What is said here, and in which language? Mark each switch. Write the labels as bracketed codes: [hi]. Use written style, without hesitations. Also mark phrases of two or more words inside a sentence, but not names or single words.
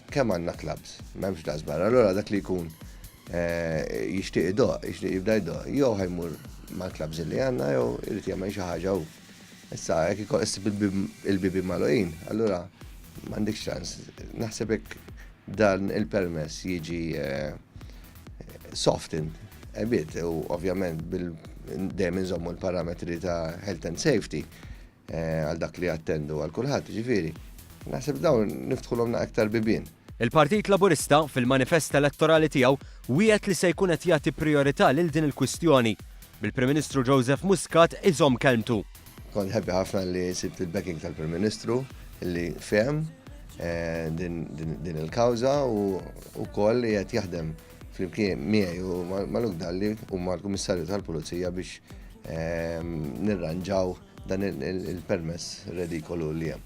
[mt] Kemm għandna clubs, m'hemmx daqsbar, allura dak li jkun jixtieq idoq, jixtieq jibda jdoq, jew ħajmur mal-clubs li għandna jew irid jagħmel xi ħaġa hu. Issa jekk ikoll issib il-bibi magħluqin, allura m'għandekx ċans. Naħseb hekk dan il-permess jiġi [en] softened a bit [mt] u ovvjament dejjem inżommu l-parametri ta' [en] health and safety [mt] għal dak li attendu għal kulħadd, ġifieri. Naħseb dawn niftħulhom aktar bibien. Il-Partit Laburista fil-manifest elettorali tiegħu wieħed li se jkun qed jagħti prijorità lil din il-kwistjoni. Bil-Prim Ministru Joseph Muscat iżomm kelmtu. Kont ħebbi ħafna li sibt il-backing tal-Prim Ministru li fehem din il-kawża u wkoll li qed jaħdem flimkien miegħi u mal-Luke Dalli u mal-Kummissarju tal-Pulizija biex nirranġaw dan il-permess redikolu li hemm.